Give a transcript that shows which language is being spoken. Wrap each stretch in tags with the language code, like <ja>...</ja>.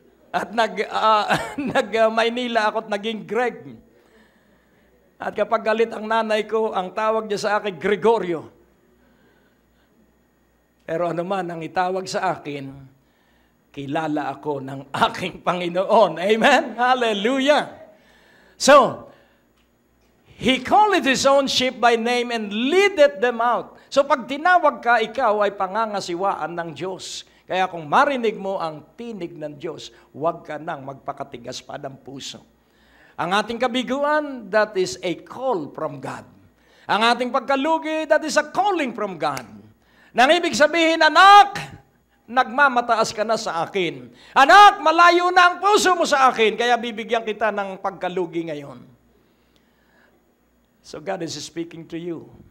<tl>At nag-Maynila ako at naging Greg. At kapag galit ang nanay ko, ang tawag niya sa akin, Gregorio. Pero ano man ang itawag sa akin, kilala ako ng aking Panginoon. Amen? Hallelujah!</tl> <en>So, He calleth His own sheep by name and leadeth them out.</en> <tl>So pag tinawag ka, ikaw ay pangangasiwaan ng Diyos. Kaya kung marinig mo ang tinig ng Diyos, huwag ka nang magpakatigas pa ng puso. Ang ating kabiguan,</tl> <en>that is a call from God.</en> <tl>Ang ating pagkalugi,</tl> <en>that is a calling from God.</en> <tl>Nang ibig sabihin, anak, nagmamataas ka na sa akin. Anak, malayo na ang puso mo sa akin, kaya bibigyan kita ng pagkalugi ngayon.</tl> <en>So God is speaking to you.</en>